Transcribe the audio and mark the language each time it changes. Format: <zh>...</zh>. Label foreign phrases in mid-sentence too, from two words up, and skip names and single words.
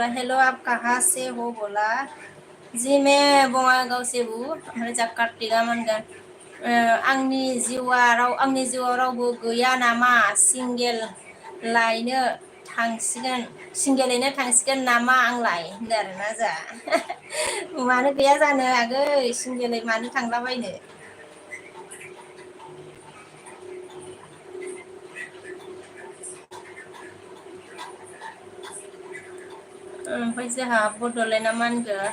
<hi>हेलो आप कहाँ से हो बोला? जी मैं बङाइगाव से हूँ।</hi> <brx>ओमफ्राय जा कार्तिकआ मा होनगोन? आंनि जिउआव रावबो गैया नामा? सिंगेलैनो थांसिगोन नामा आंलाय होनदों आरोना जोंहा। मानो गैया जानो आगै, सिंगेलै मानो थांलाबायनो। ओमफ्राय जोंहा बड'लेण्डआ मा होनगोन?</brx>